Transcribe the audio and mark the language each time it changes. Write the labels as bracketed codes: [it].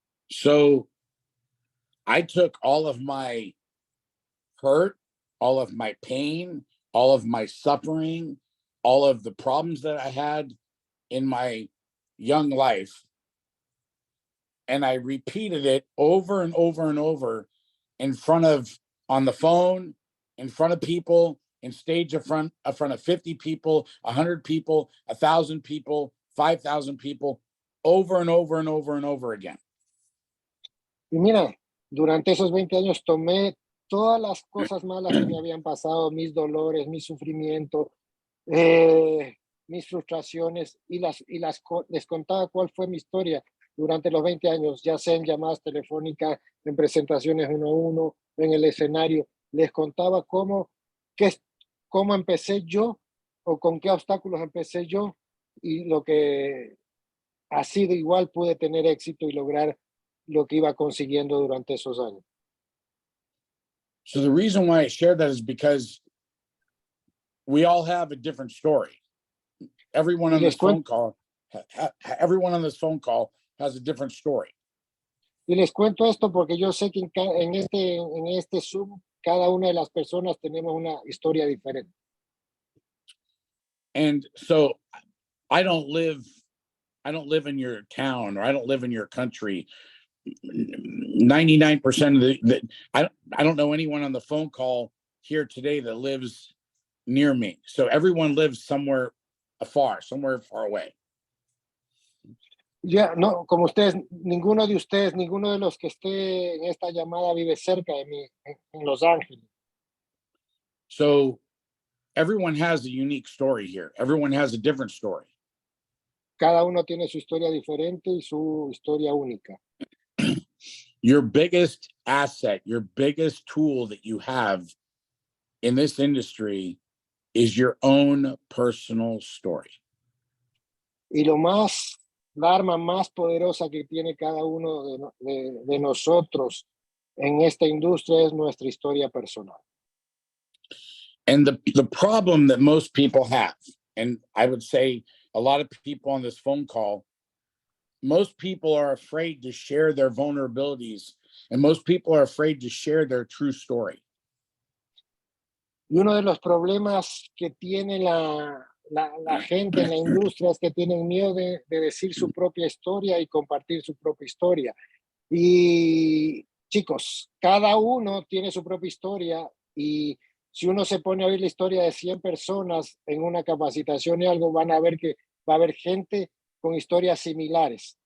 [en] So I took all of my hurt, all of my pain, all of my suffering, all of the problems that I had in my young life, and I repeated it over and over and over on the phone, in front of people, in stage in front of 50 people, 100 people, 1,000 people, 5,000 people, over and over and over and over again. [es] Y mira, durante esos 20 años tomé todas las cosas malas que me habían pasado, mis dolores, mi sufrimiento, mis frustraciones, y les contaba cuál fue mi historia durante los 20 años, ya sea en llamadas telefónicas, en presentaciones uno a uno, en el escenario. Les contaba cómo empecé yo, o con qué obstáculos empecé yo, y lo que así de igual pude tener éxito y lograr lo que iba consiguiendo durante esos años. [en] So the reason why I shared that is because we all have a different story. Everyone on this phone call, everyone on this phone call has a different story. [es] Y les cuento esto porque yo sé que en este Zoom, cada una de las personas tenemos una historia diferente. [en] And so I don't live in your town, or I don't live in your country. 99% of I don't know anyone on the phone call here today that lives near me. So everyone lives somewhere somewhere far away. [es] Ya, no, como ustedes, ninguno de los que esté en esta llamada vive cerca de mí, en Los Ángeles. [en] So everyone has a unique story here. Everyone has a different story. [es] Cada uno tiene su historia diferente y su historia única. [en] Your biggest asset, your biggest tool that you have in this industry is your own personal story. [es] Y la arma más poderosa que tiene cada uno de nosotros en esta industria es nuestra historia personal. [en] And the problem that most people have, and I would say a lot of people on this phone call, most people are afraid to share their vulnerabilities, and most people are afraid to share their true story. [es] Y uno de los problemas que tiene la gente en la industria es que tienen miedo de decir su propia historia y compartir su propia historia. Y chicos, cada uno tiene su propia historia, y si uno se pone a oír la historia de 100 personas en una capacitación y algo, van a ver que va a haber gente con historias similares.